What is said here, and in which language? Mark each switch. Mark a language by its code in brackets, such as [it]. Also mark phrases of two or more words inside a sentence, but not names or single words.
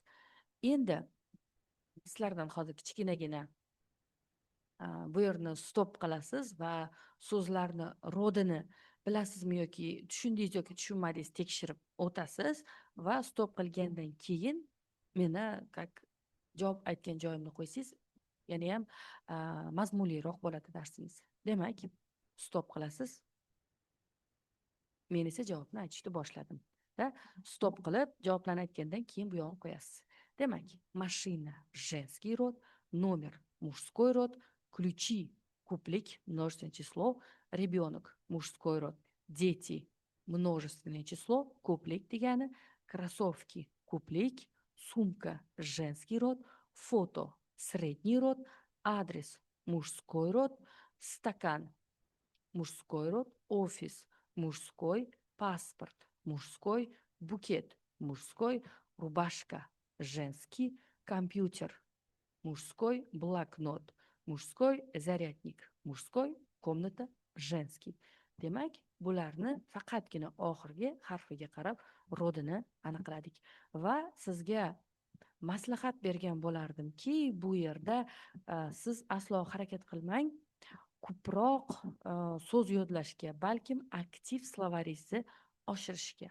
[uz] Endi sizlardan hozir kichkinagina bu yerni stop qilasiz va so'zlarni rodini bilasizmi yoki tushundingiz yoki tushunmadingiz tekshirib o'tasiz va stop qilgandan keyin meni как javob aytgan joyimni qo'ysangiz yana ham mazmunliroq bo'ladi darsingiz. Demak, stop qilasiz. Men esa javobni aytishni boshladim. Stop qilib javoblarni aytgandan keyin bu yoqqa qo'yasiz. [ru] Demak, mashina женский род, номер мужской род, ключи куплик множественное число, ребенок мужской род, дети множественное число, [uz] куплик дегani, [ru] кроссовки куплик, сумка женский род, фото средний род, адрес мужской род, стакан мужской род, офис мужской, паспорт мужской, букет мужской, рубашка женский, компьютер мужской, блокнот мужской, зарядник mужской, комната женский. [uz] Demak, bularni faqatgina oxirgi harfiga qarab rodini aniqladik va sizga maslahat bergan bo'lardimki, bu yerda siz aslo harakat qilmang, ko'proq so'z yodlashga, balkim aktiv slovaringizni oshirishga.